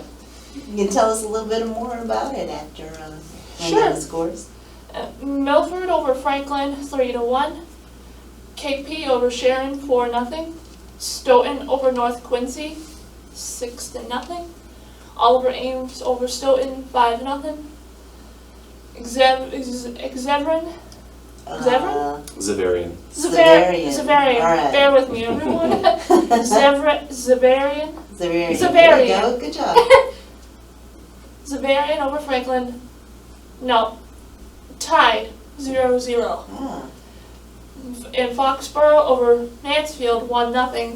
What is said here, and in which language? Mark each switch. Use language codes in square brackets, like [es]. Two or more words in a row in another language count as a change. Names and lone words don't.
[en] You can tell us a little bit more about it after Sure. the scores. Milford over Franklin 3-1. KP over Sharon 4-0. Stoughton over North Quincy 6-0. Oliver Ames over Stoughton 5-0. Xaverian. Zavarian. Zavarian. All right. Bear with me, everyone. Zavarian. There you Zavarian. go. Good job. Zavarian over Franklin. No. Tied 0-0. Ah. And Foxborough over Mansfield 1-0.